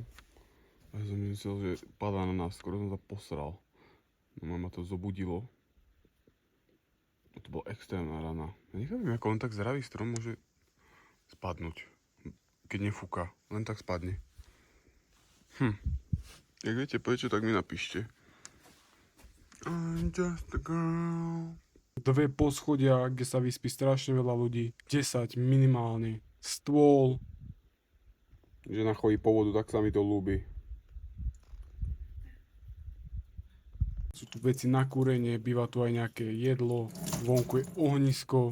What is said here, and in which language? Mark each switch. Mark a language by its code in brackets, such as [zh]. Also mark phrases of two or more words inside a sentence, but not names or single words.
[sk] A ja som myslel, že padá na nás, skoro som sa posral. No mama to zobudilo. A to bola extrémna rana. Ja nechápem, ako len tak zdravý strom môže spadnúť. Keď nefúka, len tak spadne. Jak viete prečo, tak mi napíšte. [en] I'm just a girl. [sk] 2 poschodia, kde sa vyspí strašne veľa ľudí. 10 minimálne. Stôl. Žena chodí po vodu, tak sa mi to ľúbi. Sú tu veci na kúrenie, býva tu aj nejaké jedlo, vonku je ohnisko.